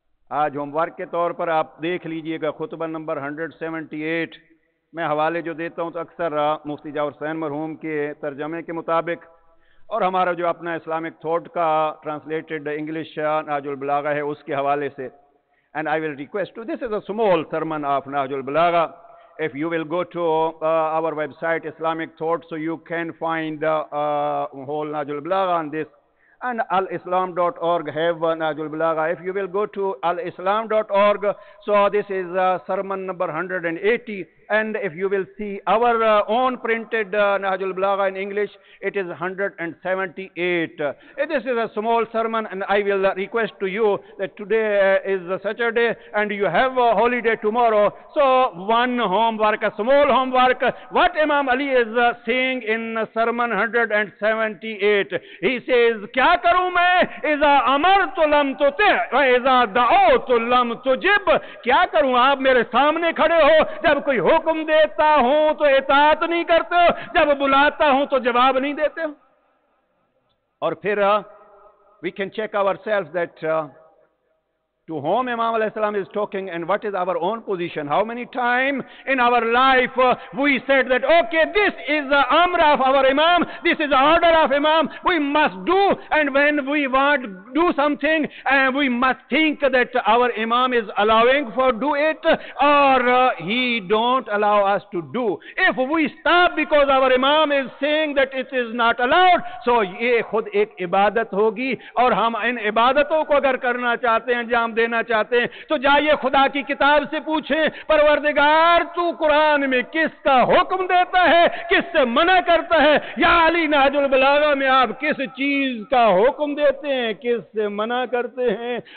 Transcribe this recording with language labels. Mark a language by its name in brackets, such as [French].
[Urdu] آج home work کے طور پر آپ دیکھ لیجئے گا خطبہ نمبر 178 میں حوالے جو دیتا ہوں تو اکثر مفتی جاور حسین مرحوم کے ترجمے کے مطابق اور ہمارا جو اپنا اسلامک تھاٹ کا ٹرانسلیٹڈ انگلش نہج البلاغہ ہے اس کے حوالے سے۔ [English] And I will request to, this is a small sermon of Nahj al-Balagha. If you will go to our website Islamic Thought, so you can find whole Nahj al-Balagha on this. And alislam.org have Nahj al-Balagha. If you will go to alislam.org, so this is sermon number 180. And if you will see our own printed Nahj al-Balagha in English, it is 178. This is a small sermon, and I will request to you that today is Saturday and you have a holiday tomorrow. So one homework, a small homework, what Imam Ali is saying in sermon 178. He says, [Urdu] کیا کروں میں [Arabic] اذا امرت لم تطع واذا دعوت لم تجب، [Urdu] کیا کروں آپ میرے سامنے کھڑے ہو، جب کوئی حکم دیتا ہوں تو اطاعت نہیں کرتے ہو، جب بلاتا ہوں تو جواب نہیں دیتے ہو۔ اور پھر [English] we can check ourselves that to whom Imam alayhi salam is talking and what is our own position. How many times in our life we said that, okay, this is the amr of our Imam, this is the order of Imam, we must do, and when we want to do something, we must think that our Imam is allowing for do it or he don't allow us to do. If we stop because our Imam is saying that it is not allowed, so [Urdu] یہ خود ایک عبادت ہوگی، اور ہم ان عبادتوں کو اگر کرنا چاہتے ہیں، انجام دینا چاہتے ہیں، تو جائیے خدا کی کتاب سے پوچھیں، پروردگار تو قرآن میں کس کا حکم دیتا ہے، کس سے منع کرتا ہے؟ یا علی نہج البلاغہ میں آپ کس چیز کا حکم دیتے ہیں، کس سے منع کرتے ہیں؟